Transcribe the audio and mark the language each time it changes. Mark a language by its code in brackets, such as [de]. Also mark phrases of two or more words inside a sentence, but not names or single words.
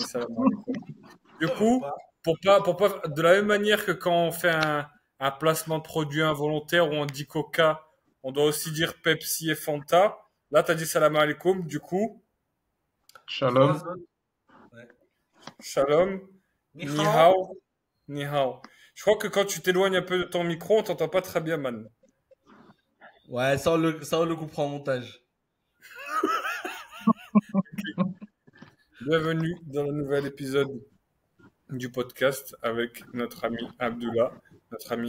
[ar] Salam alaikum. Du [fr] Ça veut coup, pas. pour pas, de la même manière que quand on fait un placement de produit involontaire où on dit Coca, on doit aussi dire Pepsi et Fanta. Là, t'as dit [ar] salam alaikum, [fr] du coup, Les trois Shalom. autres. Ouais. shalom, [zh] Ni ni hao. hao, ni hao. [fr] Je crois que quand tu t'éloignes un peu de ton micro, on t'entend pas très bien, man. Ouais, ça on le coupera en montage. Bienvenue dans le nouvel épisode du podcast avec notre ami Abdullah, notre ami